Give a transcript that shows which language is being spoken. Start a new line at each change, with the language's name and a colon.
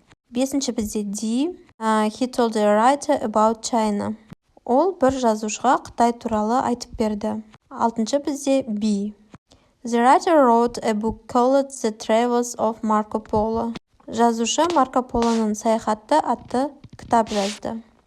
Kazakh: Бесінші бізде D.
English: He told a writer about China.
Kazakh: Ол бір жазушыға Қытай туралы айтып берді. Алтыншы бізде B.
English: The writer wrote a book called The Travels of Marco Polo.
Kazakh: Жазушы Марко Полоның саяхаты атты кітап жазды.